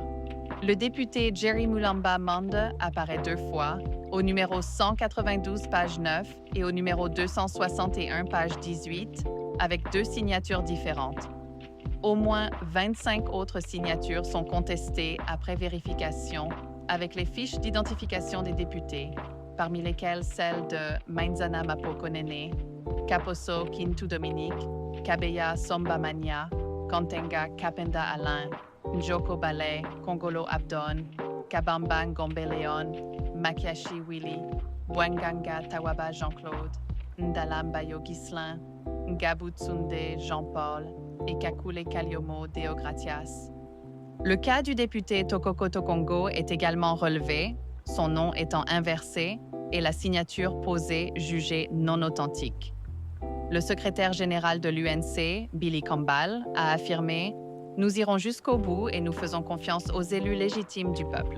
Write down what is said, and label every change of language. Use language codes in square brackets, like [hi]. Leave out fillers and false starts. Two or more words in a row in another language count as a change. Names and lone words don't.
[fr] Le député Jerry Mulamba Manda apparaît 2 fois, au numéro 192, page 9, et au numéro 261, page 18, avec 2 signatures différentes. Au moins 25 autres signatures sont contestées après vérification avec les fiches d'identification des députés, parmi lesquelles celles de Mainzana Mapokonene, Kaposo Kintu Dominique, Kabeya Somba Mania, Kantenga Kapenda Alain, Njoko Balé, Kongolo Abdon, Kabamba Ngombe Léon, Makiashi Willy, Bwanganga Tawaba Jean-Claude, Ndalambayo Ghislain, Ngabou Tsunde Jean-Paul et Kakule Kaliomo Deogratias. Le cas du député Tokoko Tokongo est également relevé, son nom étant inversé et la signature posée jugée non authentique. Le secrétaire général de l'UNC, Billy Kambal, a affirmé « Nous irons jusqu'au bout et nous faisons confiance aux élus légitimes du peuple ».